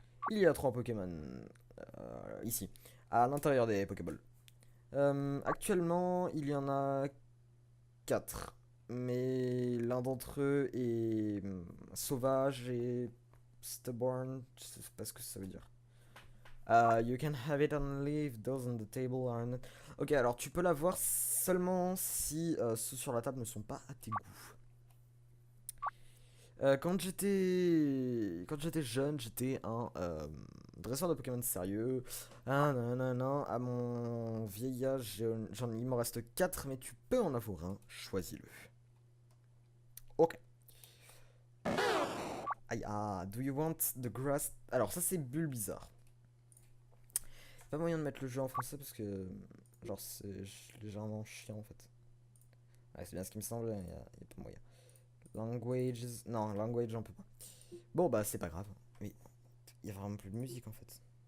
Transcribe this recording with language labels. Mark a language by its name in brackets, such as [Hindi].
[French] Il y a 3 Pokémon ici, à l'intérieur des Pokéballs. Actuellement, il y en a 4. Mais l'un d'entre eux est sauvage et stubborn. Je sais pas ce que ça veut dire. [English] You can have it only if those on the table are not. [French] Ok, alors tu peux l'avoir seulement si ceux sur la table ne sont pas à tes goûts. Quand j'étais jeune, j'étais un dresseur de Pokémon sérieux. Ah non, non, non, à mon vieil âge, il m'en reste 4, mais tu peux en avoir un, choisis-le. Ok. [English] Aïe, ah, do you want the grass? [French] Alors, ça, c'est Bulbizarre. Pas moyen de mettre le jeu en français parce que, genre, c'est légèrement chiant en fait. Ouais, c'est bien ce qui me semble, il y a pas moyen. Languages. Non, language, j'en peux pas. Bon, bah, c'est pas grave. Oui, il y a vraiment plus de musique en fait.